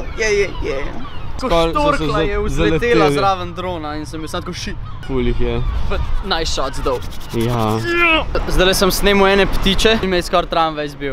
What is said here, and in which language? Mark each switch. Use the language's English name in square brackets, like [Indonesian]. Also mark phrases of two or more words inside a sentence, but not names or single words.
[Slovenian] Ko štorkla je vzletela zraven drona in sem jo sad ko shit. Ful jih je. [English] But nice shots though. [Slovenian] Ja. Zdaj sem snemal ene ptiče in me je skor tramvaj zbil.